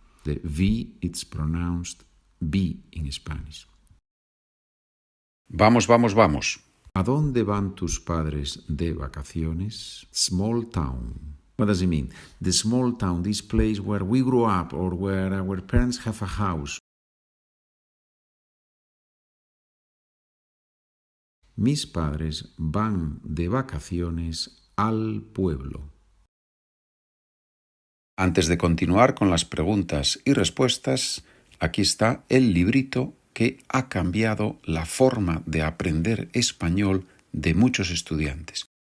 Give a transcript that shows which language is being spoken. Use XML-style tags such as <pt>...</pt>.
<en>The V, it's pronounced B in Spanish.</en> <es>Vamos. ¿A dónde van tus padres de vacaciones?</es> <en>Small town. What does it mean? The small town, this place where we grew up or where our parents have a house.</en> <es>Mis padres van de vacaciones al pueblo. Antes de continuar con las preguntas y respuestas, aquí está el librito que ha cambiado la forma de aprender español de muchos estudiantes.</es>